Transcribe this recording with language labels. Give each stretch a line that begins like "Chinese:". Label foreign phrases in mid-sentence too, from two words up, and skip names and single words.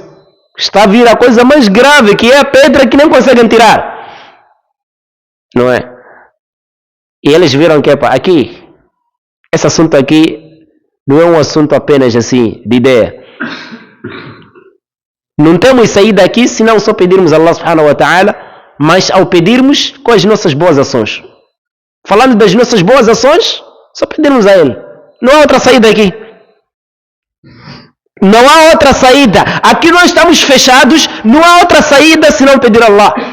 Portuguese: Está a vir a coisa mais grave, que é a pedra que nem conseguem tirar. Não é? E eles viram que, aqui, esse assunto aqui não é um assunto apenas assim, de ideia. Não temos saída aqui se não só pedirmos a
Arabic: الله سبحانه وتعالى,
Portuguese: mas ao pedirmos com as nossas boas ações. Falando das nossas boas ações, só pedirmos a Ele. Não há outra saída aqui. Não há outra saída. Aqui nós estamos fechados, não há outra saída se não pedir a Allah.